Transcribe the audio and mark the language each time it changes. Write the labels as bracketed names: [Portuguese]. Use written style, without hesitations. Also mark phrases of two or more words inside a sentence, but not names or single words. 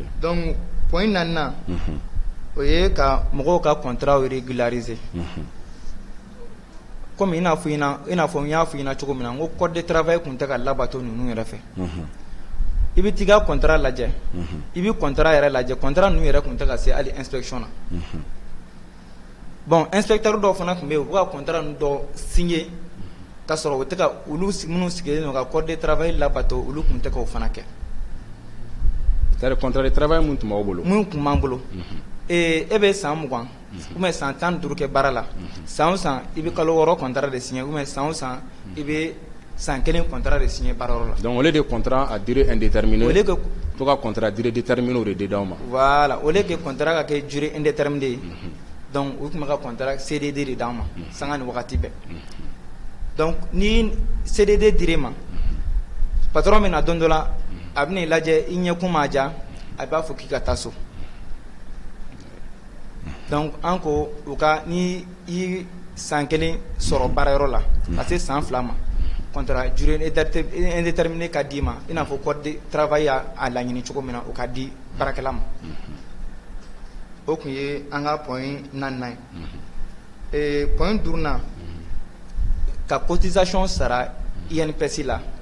[Bambara] Donc point naaninan o ye ka mɔgɔw ka [French] contrat régulariser comme [Bambara] i n'a fɔ n y'a fɔ i ɲɛna cogo min na n ko [French] code de travail [Bambara] tun tɛ ka labato ninnu yɛrɛ fɛ i bɛ t'i ka contrat lajɛ i bɛ contrat yɛrɛ lajɛ contrat ninnu yɛrɛ tun tɛ ka se hali inspection na [French] bon inspecteur [Bambara] dɔw fana tun bɛ yen u bɛ ka contrat ninnu dɔw signer ka sɔrɔ u tɛ ka olu minnu sigilen don ka [French] code de travail [Bambara] labato olu tun tɛ k'o fana kɛ. [French] C'est-à-dire contrat de travail [Bambara] mun tun b'aw bolo. Mun tun b'an bolo e bɛ san 20 [French] ou bien [Bambara] san 15 kɛ baara la san o san i bɛ kalo 6 contrat de signer [French] ou bien [Bambara] san o san i bɛ san 1 contrat de signer baarayɔrɔ la. [French] Donc au lieu de contrat à durée indéterminée au lieu que [Bambara] to ka [French] contrat à durée déterminée [Bambara] o de d'aw ma. [French] Voilà au lieu que contrat [Bambara] ka kɛ [French] durée indéterminée [Bambara] ye donc u tun bɛ ka [French] contrat CDD [Bambara] de d'an ma sanga ni wagati bɛɛ donc ni CDD dir'e ma patron min na don dɔ la a bɛ n'i lajɛ i ɲɛkun ma diya a b'a fɔ k'i ka taa so. Donc an ko u ka ni i san 1 sɔrɔ baarayɔrɔ la ka se san 2 ma [French] contrat durée indéterminée [Bambara] ka d'i ma i n'a fɔ [French] code de travail [Bambara] y'a laɲini cogo min na o ka di baarakɛla ma o tun ye an ka point naaninan ye point duurunan ka cotisation sara INPS la